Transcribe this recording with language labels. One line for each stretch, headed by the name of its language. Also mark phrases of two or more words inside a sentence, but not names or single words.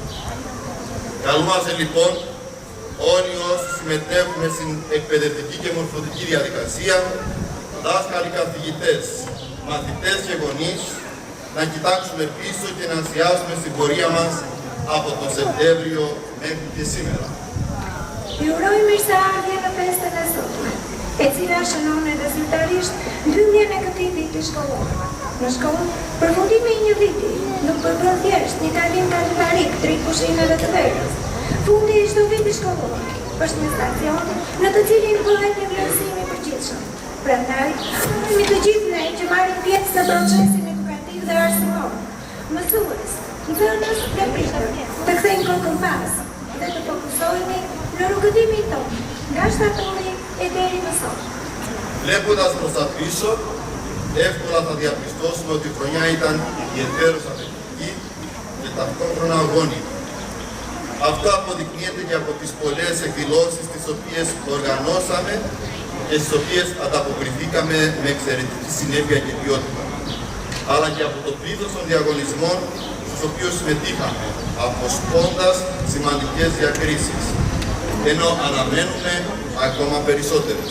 Greek: Καλούμαστε λοιπόν όλοι όσοι συμμετέχουμε στην εκπαιδευτική και μορφωτική διαδικασία, δάσκαλοι, καθηγητές, μαθητές και γονείς, να κοιτάξουμε πίσω και να εστιάσουμε στην πορεία μας από τον Σεπτέμβριο μέχρι και σήμερα.
Albanian: Ju uroj mirëseardhje në festën e sotme, e cila shënon edhe zyrtarisht mbylljen e këtij viti shkollor. Në shkollë, përfundimi i një viti nuk përbën thjesht një kalim kalitarik drejt pushimeve të verës. Fundi i çdo viti shkollor është një stacion në të cilin bëhet një vlerësim i përgjithshëm. Prandaj, me të gjithë ne që marrim pjesë në procesin edukativ dhe arsimor, mësues, nxënës dhe prindër, të kthejmë kokën pas dhe të fokusohemi në rrugëtimin tonë, nga shtatori e deri më sot.
Greek: Βλέποντας προς τα πίσω, εύκολα θα διαπιστώσουμε ότι η χρονιά ήταν ιδιαιτέρως απαιτητική και ταυτόχρονα αγώνιμη. Αυτό αποδεικνύεται και από τις πολλές εκδηλώσεις τις οποίες οργανώσαμε και στις οποίες ανταποκριθήκαμε με εξαιρετική συνέπεια και ποιότητα, αλλά και από το πλήθος των διαγωνισμών στους οποίους συμμετείχαμε, αποσπώντας σημαντικές διακρίσεις, ενώ αναμένουμε ακόμα περισσότερες.